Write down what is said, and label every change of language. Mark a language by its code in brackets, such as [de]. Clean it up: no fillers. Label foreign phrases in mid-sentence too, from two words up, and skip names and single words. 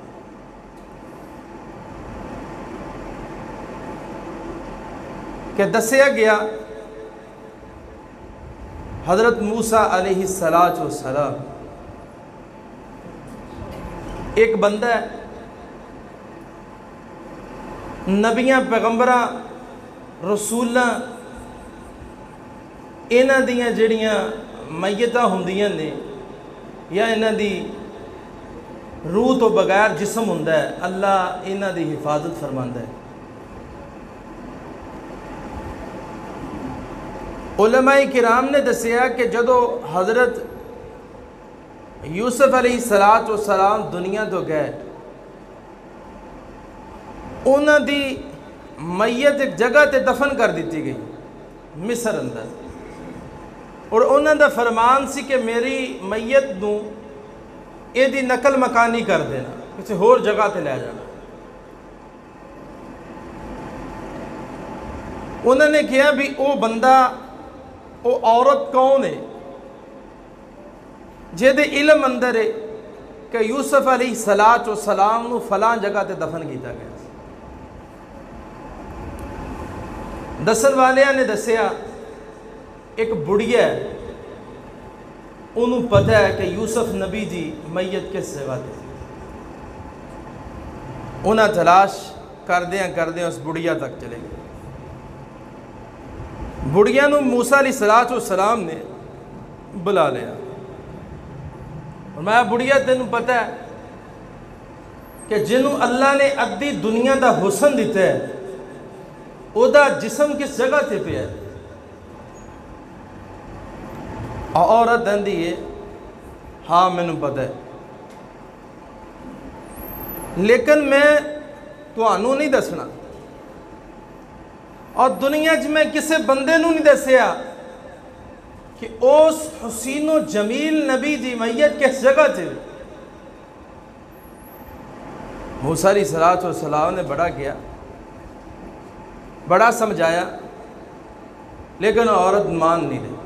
[pa] کہ دسیا گیا حضرت موسیٰ علیہ السلام ایک بندہ ہے، نبیاں پیغمبراں رسولاں انہاں دیاں جڑیاں میتاں ہوندیاں نے یا انہاں دی روح تو بغیر جسم ہوندا ہے، اللہ انہاں دی حفاظت فرماندا ہے۔ علماء کرام نے دسیا کہ جدو حضرت یوسف علیہ السلام دنیا تو گئے، انہاں دی میت ایک جگہ تے دفن کر دیتی گئی مصر اندر، اور انہاں دا فرمان سی کہ میری میت نوں اے دی نقل مکانی کر دینا، کسی ہور جگہ تے لے جانا۔ انہوں نے کہا بھی او بندہ او عورت کون ہے جے دے علم اندر ہے کہ یوسف علیہ السلام نو فلاں جگہ تے دفن کیتا گیا۔ دسن والیاں نے دسیا ایک بڑھیا ہے، انہوں پتہ ہے کہ یوسف نبی دی میت کس جگہ تے، انہاں تلاش کردیاں اس بڑھیا تک چلے گئے۔ بڑھیا نو موسیٰ علیہ السلام نے بلا لیا، اور میں بڑھیا تینوں پتہ ہے کہ جنہوں اللہ نے ادھی دنیا دا حسن دیتا ہے او دا جسم کس جگہ تے پہ ہے؟ عورت اندھی ہے، ہاں میں نے پتہ ہے، لیکن میں تانوں نہیں دسنا، اور دنیا میں کسے بندے نوں نہیں دسیا کہ اس حسین و جمیل نبی دی میت کس جگہ تھے۔ [ur] موسیٰ علیہ السلام نے بڑا کیا، بڑا سمجھایا، لیکن عورت مان نہیں رہی۔